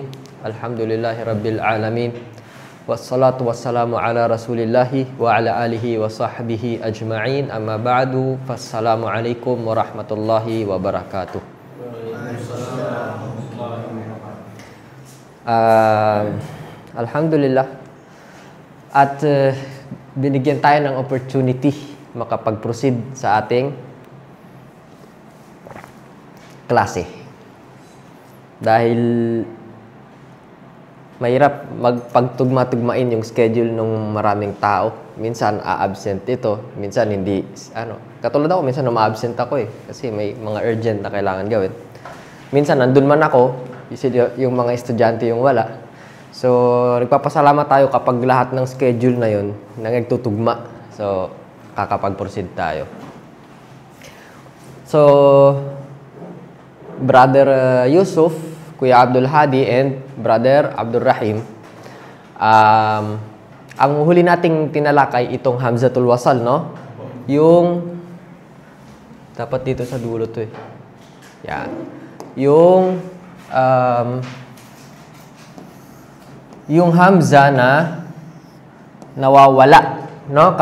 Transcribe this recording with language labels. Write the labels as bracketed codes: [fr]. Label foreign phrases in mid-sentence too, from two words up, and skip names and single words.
[ar] الحمد لله رب العالمين. والصلاة والسلام على رسول الله وعلى آله وصحبه أجمعين. أما بعد. فالسلام عليكم ورحمة الله وبركاته. Alhamdulillah. [tl] At binigyan tayo ng opportunity makapag-proceed sa ating klase. Dahil mahirap magpagtugma-tugmain yung schedule ng maraming tao. Minsan a-absent ito, minsan hindi. Katulad ako, minsan ma-absent ako kasi may mga urgent na kailangan gawin. Minsan nandun man ako, yung mga estudyante yung wala. So, nagpapasalamat tayo kapag lahat ng schedule na yun nagtutugma. So, kakapag-proceed tayo. So, Brother Yusuf, Kuya Abdul Hadi, and Brother Abdul Rahim, ang huli nating tinalakay itong Hamzatul Wasal, no? Yung dapat dito sa dulo to Yan. Yung hamza na nawawala, no?